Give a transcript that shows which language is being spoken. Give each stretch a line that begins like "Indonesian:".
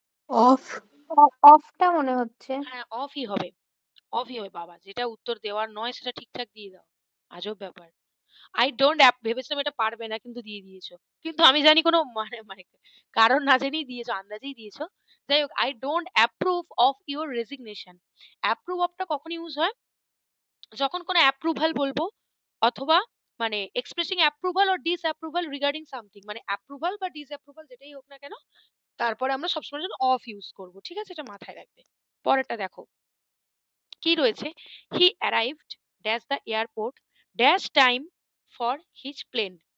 Bangla: Of. অফটা মনে হচ্ছে। হ্যাঁ, অফই হবে। অফই হবে বাবা। যেটা উত্তর দেওয়ার নয় সেটা ঠিকঠাক দিয়ে দাও। আজব ব্যাপার।
English: I don't
Bangla: ভেবেছিলাম এটা পারবে না কিন্তু দিয়ে দিয়েছো। কিন্তু আমি জানি কোনো মানে মানে কারণ না জেনেই দিয়েছো, আন্দাজেই দিয়েছো। যাই হোক,
English: I don't approve of your resignation.
Bangla: approve of টা কখন ইউজ হয়? যখন কোনো approval বলবো অথবা মানে
English: expressing approval or disapproval regarding something,
Bangla: মানে approval বা disapproval যেটাই হোক না কেন, তারপরে আমরা সবসময় জন্য অফ ইউজ করব। ঠিক আছে? এটা মাথায় রাখবে। পরেরটা দেখো। কি রয়েছে?
English: He arrived dash the airport dash time for his plane.